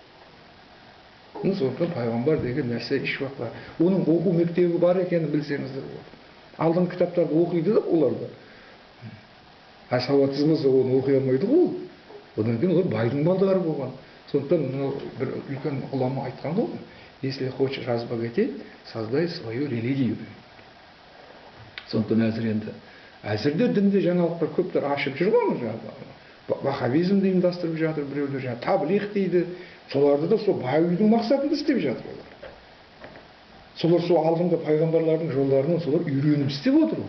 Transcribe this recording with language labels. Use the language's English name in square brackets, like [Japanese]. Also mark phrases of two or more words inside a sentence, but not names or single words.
[Kazakh] Сондықтан пайғамбар деген нәрсе еш уақытта. Оның оқу мектебі бар екенін білсеңіздер болады. Алдыңғы кітаптарды оқиды да олар да. А сауатсыз болса оны оқи алмайды ғой. Одан кейін олар байдың балдары болған. Сондықтан бір үлкен ғұлама айтқан ғой, [Russian] если хочешь разбогатеть, создай свою религию. [Kazakh] Сондықтан әзірде дінде жаңалықтар көптер ашып жүр ғой, ваххабизмді ұйымдастырып жатыр біреулер, таблиғ дейді. Соларды да сол баюдың мақсатында істеп жатыр олар. Солар сол алдыңғы пайғамбарлардың жолдарынан солар үйреніп істеп отыр.